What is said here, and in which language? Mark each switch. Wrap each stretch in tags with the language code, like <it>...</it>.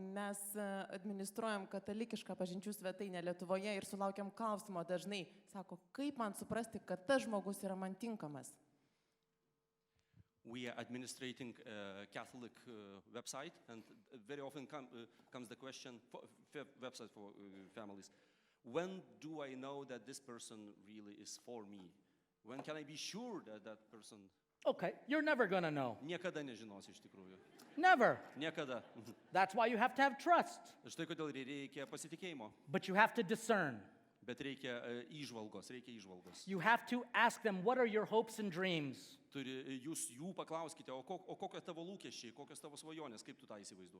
<lt>Mes administruojam katalikišką pažinčių svetainę Lietuvoje ir sulaukiam klausimo dažnai. Sako, kaip man suprasti, kad tas žmogus yra man tinkamas?</lt> <en>We are administrating a Catholic website, and very often comes the question, website for families, when do I know that this person really is for me? When can I be sure that that person... Okay, you're never going to know.</en> <lt>Niekada nežinosi iš tikrųjų.</lt> <en>Never.</en> <lt>Niekada.</lt> <en>That's why you have to have trust.</en> <lt>Štai kodėl reikia pasitikėjimo.</lt> <en>But you have to discern.</en> <lt>Bet reikia įžvalgos.</lt> <en>You have to ask them, what are your hopes and dreams?</en> <lt>Jūs jų paklauskite, o kokie tavo lūkesčiai, kokios tavo svajonės, kaip tu tą įsivaizduoji.</lt>